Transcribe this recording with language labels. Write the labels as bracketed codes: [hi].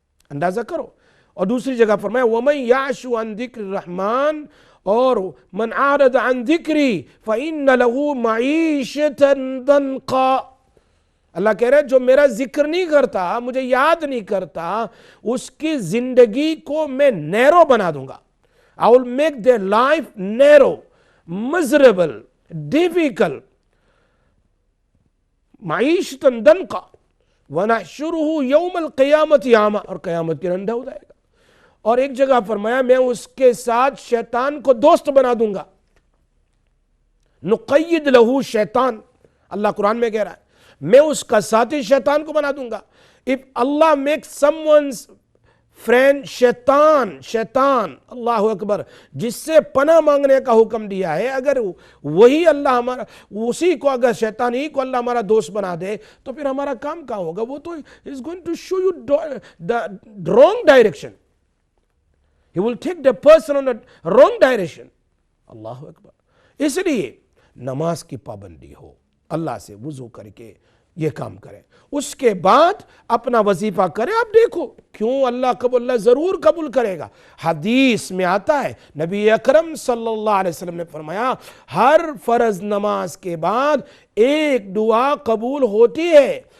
[ur] اندازہ کرو. اور دوسری جگہ فرمایا [ar] وَمَنْ يَعْشُ عَنْ ذِكْرِ الرَّحْمَنِ، [ur] اور [ar] من اعرض عن ذکری فإن له معیشة ضنقا. [ur] اللہ کہہ رہے جو میرا ذکر نہیں کرتا، مجھے یاد نہیں کرتا، اس کی زندگی کو میں نیرو بنا دوں گا. [en] I will make their life narrow, miserable, difficult. [ar] معیشة ضنقا وَنَحْشُرُهُ يَوْمَ الْقِيَامَةِ عَامًا، [ur] اور قیامت کے اندھا ہو جائے گا. اور ایک جگہ فرمایا میں اس کے ساتھ شیطان کو دوست بنا دوں گا. نقید لہو شیطان، اللہ قرآن میں کہہ رہا ہے میں اس کا ساتھی شیطان کو بنا دوں گا. [en] If Allah makes someone's friend [ur] شیطان اللہ اکبر، جس سے پناہ مانگنے کا حکم دیا ہے، اگر وہی اللہ ہمارا، اسی کو اگر شیطان ہی کو اللہ ہمارا دوست بنا دے تو پھر ہمارا کام کہاں ہوگا؟ وہ تو [en] is going to show you the wrong direction. He will take the person on the wrong direction. [ur] اللہ اکبر. اس لیے نماز کی پابندی ہو، اللہ سے وضو کر کے یہ کام کریں، اس کے بعد اپنا وظیفہ کریں. آپ دیکھو کیوں اللہ ضرور قبول کرے گا. حدیث میں آتا ہے نبی اکرم صلی اللہ علیہ وسلم نے فرمایا ہر فرض نماز کے بعد ایک دعا قبول ہوتی ہے.